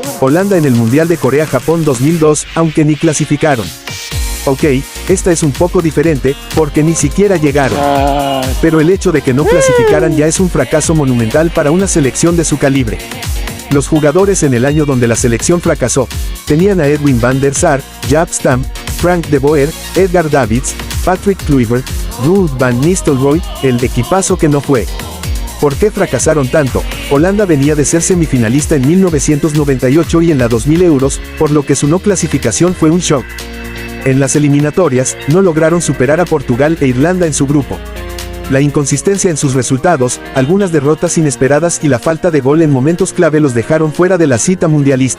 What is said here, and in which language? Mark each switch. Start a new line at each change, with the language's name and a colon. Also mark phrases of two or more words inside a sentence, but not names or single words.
Spanish: Holanda en el Mundial de Corea-Japón 2002, aunque ni clasificaron. Ok, esta es un poco diferente, porque ni siquiera llegaron. Pero el hecho de que no clasificaran ya es un fracaso monumental para una selección de su calibre. Los jugadores en el año donde la selección fracasó, tenían a Edwin van der Sar, Jaap Stam, Frank de Boer, Edgar Davids, Patrick Kluivert, Ruud van Nistelrooy, el equipazo que no fue. ¿Por qué fracasaron tanto? Holanda venía de ser semifinalista en 1998 y en la 2000 Euros, por lo que su no clasificación fue un shock. En las eliminatorias, no lograron superar a Portugal e Irlanda en su grupo. La inconsistencia en sus resultados, algunas derrotas inesperadas y la falta de gol en momentos clave los dejaron fuera de la cita mundialista.